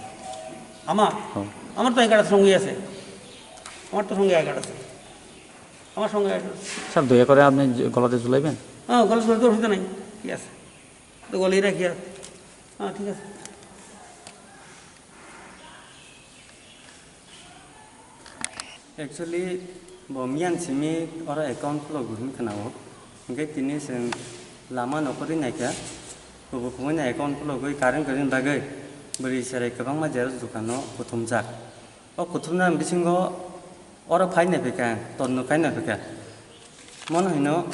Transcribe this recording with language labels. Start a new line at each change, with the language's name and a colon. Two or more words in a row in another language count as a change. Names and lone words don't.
Bangla: আমার তো আই কার্ড সঙ্গেই আছে, আমার তো সঙ্গে আই কার্ড আছে, আমার সঙ্গে আই কার্ড আছে। স্যার দয়া করে আপনি গলাতে ঝুলাইবেন? হ্যাঁ, গল্প তো অসুবিধা নাই, ঠিক আছে, তো গলিয়ে রাখি আর। হ্যাঁ ঠিক আছে।
Bodo: एक्चुअली मियान सिमी और
English: account flow
Bodo: गुहिन खनाओ ओंके तिनि जों लामा नखरि नायखा बबखौनो
English: account flow
Bodo: गई कारेन्ट गरिन बागै बोरै सारे गोबां माजेर दुकानो कुथुमजाक ओ कुथुमना बिसिंगो और फाइना फेका तन्नो फाइना फेका मन हैनो